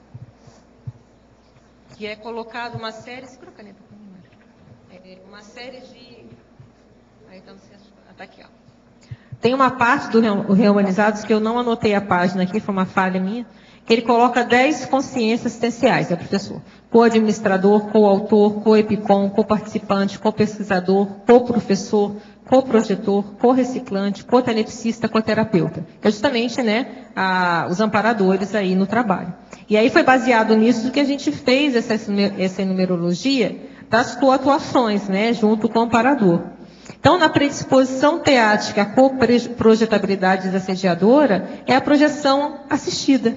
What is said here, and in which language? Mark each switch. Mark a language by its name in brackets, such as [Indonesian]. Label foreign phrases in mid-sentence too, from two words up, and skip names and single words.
[Portuguese] Que é colocado uma série... Segura a caneta para mim. Uma série de... Aí está aqui, ó. Tem uma parte do Reumanizados que eu não anotei a página aqui, foi uma falha minha, que ele coloca 10 consciências assistenciais, professor? Co-administrador, co-autor, co-epicom, co-participante, co-pesquisador, co-professor, co-projetor, co-reciclante, co-tenepsista, co-terapeuta. Que é justamente, né, os amparadores aí no trabalho. E aí foi baseado nisso que a gente fez essa numerologia das coatuações, né, junto com o amparador. Então, na predisposição teática, a coprojetabilidade desassediadora é a projeção assistida.